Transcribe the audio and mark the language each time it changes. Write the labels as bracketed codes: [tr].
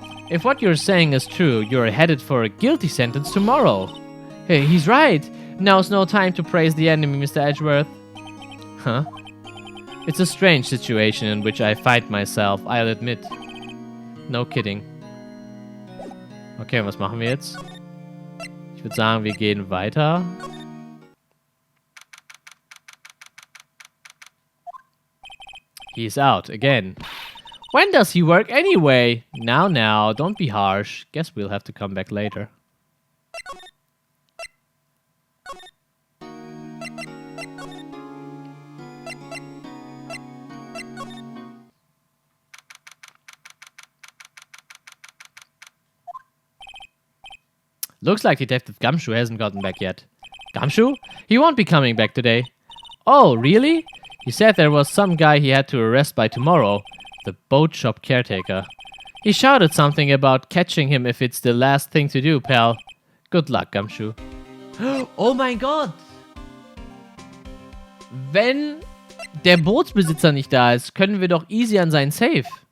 [en] If what you're saying is true, you're headed for a guilty sentence tomorrow. Hey, he's right. Now's no time to praise the enemy, Mr. Edgeworth. Huh? It's a strange situation in which I find myself, I'll admit. No kidding. [de] Okay, was machen wir jetzt? Ich würde sagen, wir gehen weiter. [en] He's out again. When does he work anyway? Now, don't be harsh. Guess we'll have to come back later. Looks like Detective Gumshoe hasn't gotten back yet. Gumshoe? He won't be coming back today. Oh, really? He said there was some guy he had to arrest by tomorrow. The boat shop caretaker. He shouted something about catching him if it's the last thing to do, pal. Good luck, Gumshoe. [de] Oh mein Gott! Wenn der Bootsbesitzer nicht da ist, können wir doch easy an seinen Safe.